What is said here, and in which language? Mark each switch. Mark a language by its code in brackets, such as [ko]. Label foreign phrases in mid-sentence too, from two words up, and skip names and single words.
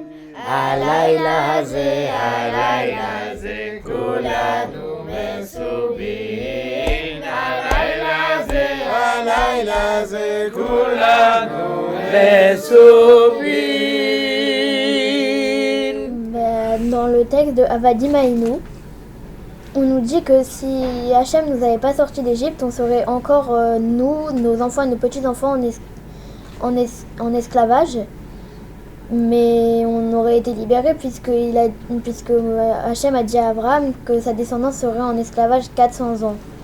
[he] הלילה זה כולנו מסובים הלילה זה כולנו מסובים. [fr] Dans le texte de Avadim Haïnou, on nous dit que si Hachem nous avait pas sortis d'Égypte, on serait encore, nous, nos enfants et nos petits-enfants en esclavage. Mais on aurait été libérés puisque Hachem a dit à Abraham que sa descendance serait en esclavage 400 ans.